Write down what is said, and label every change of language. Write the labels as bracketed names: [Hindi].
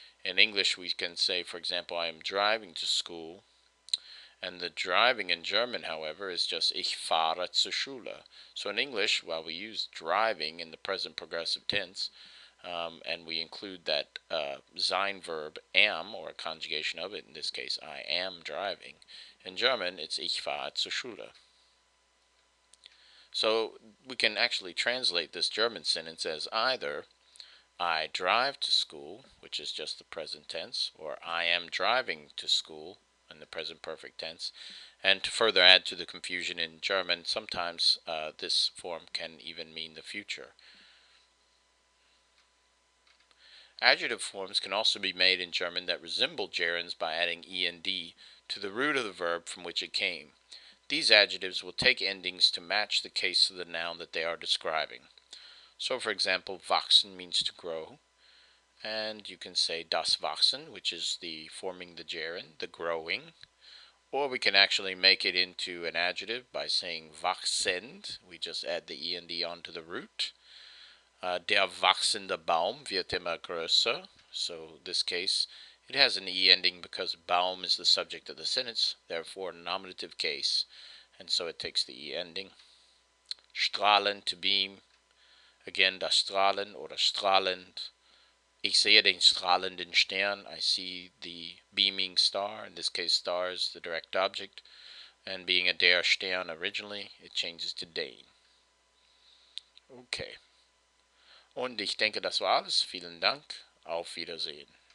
[English] In English, we can say, for example, I am driving to school, and the driving in German, however, is just [German] ich fahre zur Schule. [English] So in English, while we use driving in the present progressive tense, and we include that sein verb am, or a conjugation of it, in this case, I am driving. In German, it's [German] ich fahre zur Schule. [English] So we can actually translate this German sentence as either I drive to school, which is just the present tense, or I am driving to school in the present perfect tense. And to further add to the confusion in German, sometimes this form can even mean the future. Adjective forms can also be made in German that resemble gerunds by adding end to the root of the verb from which it came. These adjectives will take endings to match the case of the noun that they are describing. So, for example, wachsen means to grow, and you can say das Wachsen, which is the forming the gerund, the growing. Or we can actually make it into an adjective by saying wachsend. We just add the end onto the root. [German] Der wachsende Baum wird immer größer. [English] So this case, it has an e ending because Baum is the subject of the sentence, therefore nominative case, and so it takes the e ending. Strahlen, to beam. [German] Again, das Strahlen oder strahlend. Ich sehe den strahlenden Stern. [English] I see the beaming star. In this case, star is the direct object. And being a der Stern originally, it changes to den. [German] Okay. Und ich denke, das war alles. Vielen Dank. Auf Wiedersehen.